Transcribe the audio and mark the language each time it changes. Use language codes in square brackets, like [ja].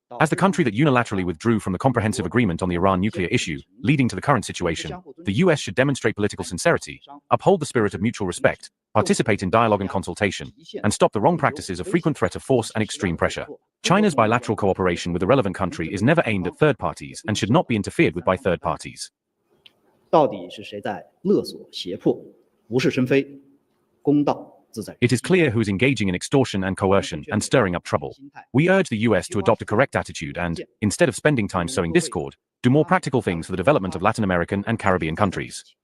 [en] As the country that unilaterally withdrew from the comprehensive agreement on the Iran nuclear issue, leading to the current situation, the US should demonstrate political sincerity, uphold the spirit of mutual respect, participate in dialogue and consultation, and stop the wrong practices of frequent threat of force and extreme pressure. China's bilateral cooperation with the relevant country is never aimed at third parties and should not be interfered with by third parties. [zh] 到底是谁在勒索胁迫，无事生非，公道自在。 [en] It is clear who is engaging in extortion and coercion and stirring up trouble. We urge the US to adopt a correct attitude and, instead of spending time sowing discord, do more practical things for the development of Latin American and Caribbean countries.